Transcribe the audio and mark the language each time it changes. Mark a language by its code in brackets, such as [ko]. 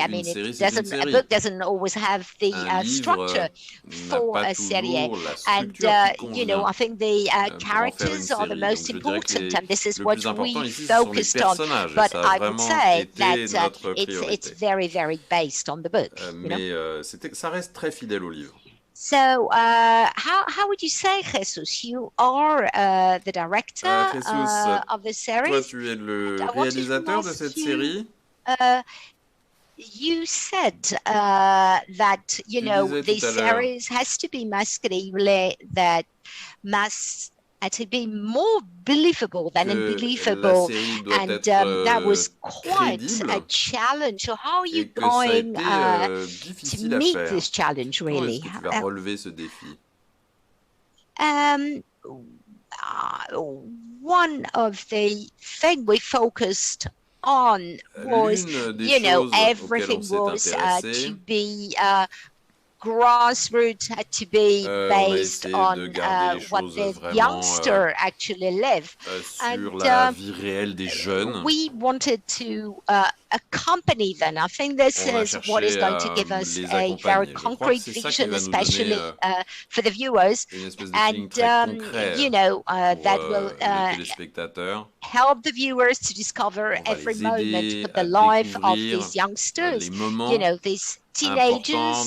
[en] I mean, a book doesn't always have the structure for a série. And, you know, I think the characters are the most important, and this is what we focused on. But I would say that it's very, very based on the book. [fr] Mais ça reste très fidèle au livre. [en] So, how would you say, Jesus? You are the director of the series. [fr] Toi, tu es le réalisateur de cette série. [en] You said that, you know, the series has to be masculine, that to be more believable than unbelievable, and that was quite a challenge. So how are you going to meet this challenge, really? [fr] Comment est-ce que tu vas relever ce défi? [en] One of the things we focused on was, you know, everything was to be grassroots, had to be based on what the youngster actually live. [fr] Sur la vie réelle des jeunes. [en] We wanted to accompany them. I think this is what is going to give us a very concrete vision, especially for the viewers, and you know, that will help the viewers to discover every moment of the life of these youngsters, you know, these teenagers.